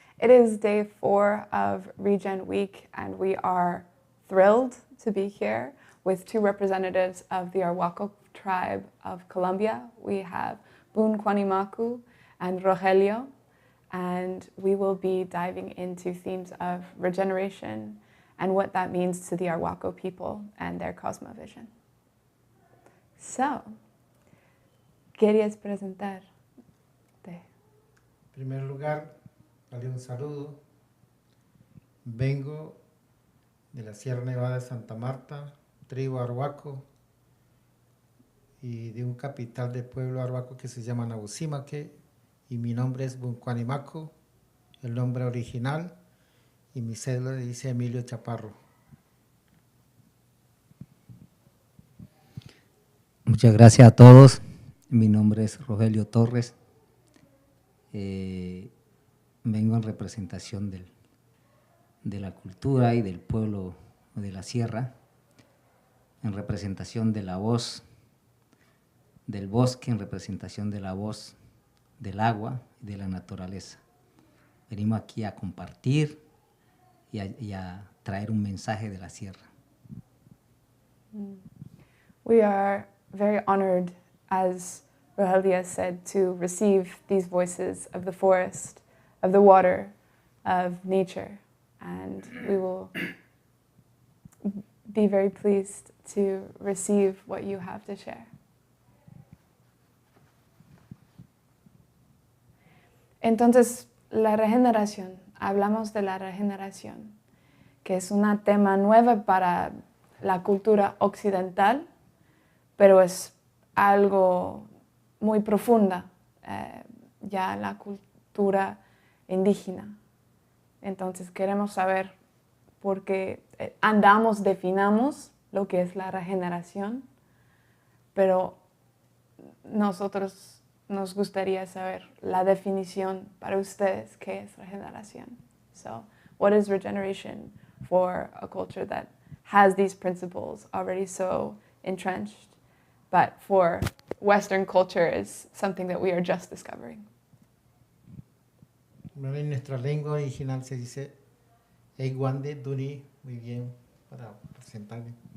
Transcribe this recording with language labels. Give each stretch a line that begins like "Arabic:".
English: It is day 4 of RegenWeek, and we are thrilled to be here with 2 representatives of the Arhuaco tribe of Colombia. We have Bunkwanimaku and Rogelio, and we will be diving into themes of regeneration and what that means to the Arhuaco people and their cosmovision.
Spanish: So, ¿querías presentarte? En primer lugar, darle un saludo. Vengo de la Sierra Nevada de Santa Marta, tribu Arhuaco, y de un capital de pueblo arhuaco que se llama Nabusimaque, y mi nombre es Bunkwanimaku, el nombre original, y mi cédula dice Emilio Chaparro. Muchas gracias a todos. Mi nombre es Rogelio Torres. Vengo en representación de la cultura y del pueblo de la sierra, en representación de la voz del bosque, en representación de la voz del agua y de la naturaleza. Venimos aquí a compartir y a traer un mensaje de la sierra.
English: We are very honored, as Rogelia said, to receive these voices of the forest, of the water, of nature, and we will be very pleased to receive what you have to share.
Spanish: Entonces, la regeneración, hablamos de la regeneración, que es un tema nuevo para la cultura occidental, pero es algo muy profunda ya en la cultura indígena. Entonces queremos saber por qué definamos lo que es la regeneración, pero nosotros nos gustaría saber la definición para ustedes qué es regeneración.
English: So, what is regeneration for a culture that has these principles already so entrenched? But for Western culture is something that we are just discovering.
Spanish: En nuestra lengua original se dice Eiguande Duni, muy bien para presentarme.